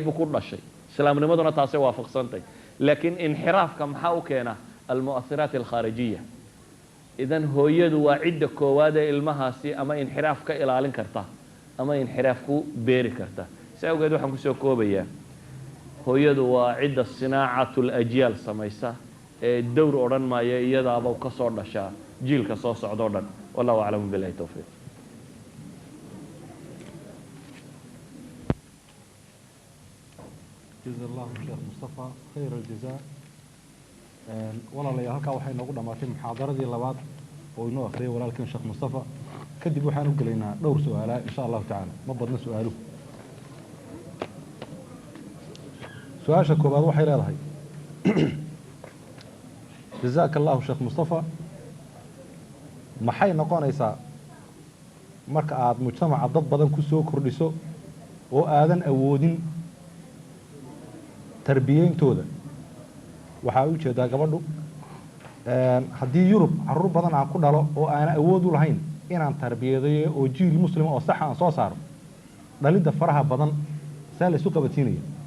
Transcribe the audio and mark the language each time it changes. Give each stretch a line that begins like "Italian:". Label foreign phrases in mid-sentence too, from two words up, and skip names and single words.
Somali: buu ku dhashay islaamnimaduna taasay waafaqsantay laakiin inxiraafka maxaa u keena
Arabic: المؤثرات الخارجية
Somali: idan hooyadu waa cidda koowaad ee ilmahaasi ama inxiraaf ka ilaalin karta ama inxiraaf ku beeri karta si awgeed waxaan kusoo koobayaa hooyadu waa cidda
Arabic: صناعة الأجيال
Somali: samaysa ee dowr odhan maaya iyadaaba ka soo dhashaa jiilka soo socdoo dhan
Arabic: والله أعلم بالله التوفيق جزا الله الشيخ مصطفى خير الجزاء والله ليا
Somali: halka waxay noogu dhamaatay muxaadaradii labaad oo inoo akhriyay walaalkeen sheekh Mustafa kadib waxaan u galeynaa dhowr su'aalo
Arabic: إن شاء الله تعالى
Somali: ma badna su'aalo su'aasha koobaad waxay leedahay
Arabic: جزاك الله
Somali: sheekh Mustafa maxay noqonaysaa marka aad mujtamaca dad badan ku soo kordhiso oo aadan awoodin tarbiyeyntooda waxaa u jeedaa gabadhu haddii yurub caruur badan aan ku dhalo oo aan awood u lahayn inaan tarbiyadeeyo oo jiil muslima oo sax aan soo saaro dhalidda faraha badan saa la isu qabatiinaya